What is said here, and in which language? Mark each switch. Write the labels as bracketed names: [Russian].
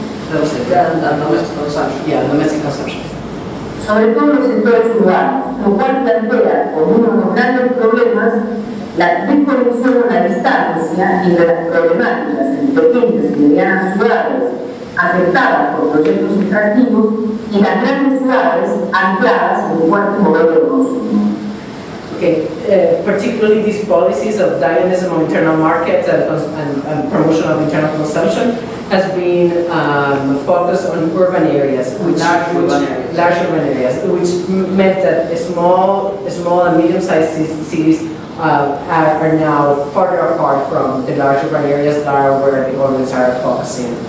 [English] Domestic consumption. Yeah, domestic consumption. [Spanish] Sobre todo en los sectores urbanos, lo cual plantea como uno de los grandes problemas la desconexión o la distancia entre las problemáticas en pequeñas y medianas ciudades afectadas por proyectos extractivos y las grandes ciudades ancladas en un fuerte modelo de consumo. [English] Okay, particularly these policies of dynamism of internal markets and promotion of internal consumption has been focused on urban areas, large urban areas, which meant that small and medium-sized cities are now farther apart from the large urban areas that are where the governments are focusing.